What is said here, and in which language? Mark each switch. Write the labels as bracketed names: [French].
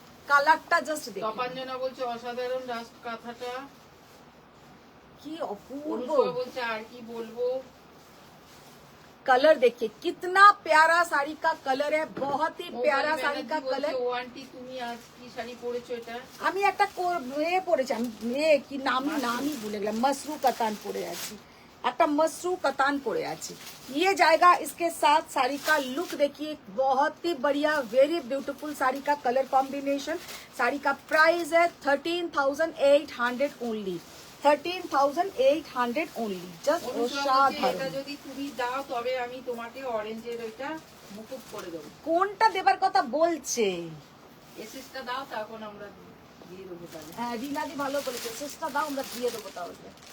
[Bangla] কালারটা জাস্ট দেখো, তপাঞ্জনা বলছে অসাধারণ রাস্ট কাঁথাটা, কি অপূর্ব। অনুসুয়া বলছে আর কি বলবো। [Hindi] कलर देखिए कितना प्यारा साड़ी का कलर है, बहुत ही प्यारा साड़ी का कलर। [Bangla] ও আন্টি তুমি আজ কি শাড়ি পরেছো এটা? আমি একটা পরেছি, আমি কি নামই ভুলে গেলাম, মসরু কাতান পরে আছি, একটা मसरू कतान পরে আছি। [Hindi] ये जाएगा इसके साथ, साड़ी का लुक देखिए, बहुत ही बढ़िया, [English] very beautiful [Hindi] साड़ी का कलर कॉम्बिनेशन। साड़ी का प्राइस है 13,800 ओनली, 13,800 ओनली। [English] just [Bangla] এটা অসাধারণ। যদি তুমি দাও তবে আমি তোমাকে অরেঞ্জের ওইটা মুকুট করে দেবো। কোনটা দেবার কথা বলছে? এসএসটা দাও, তখন আমরা দিয়ে দেবো তাহলে। হ্যাঁ, রিনাদি ভালো বলেছে, চেষ্টা দাও, আমরা দিয়ে দেবো তাহলে।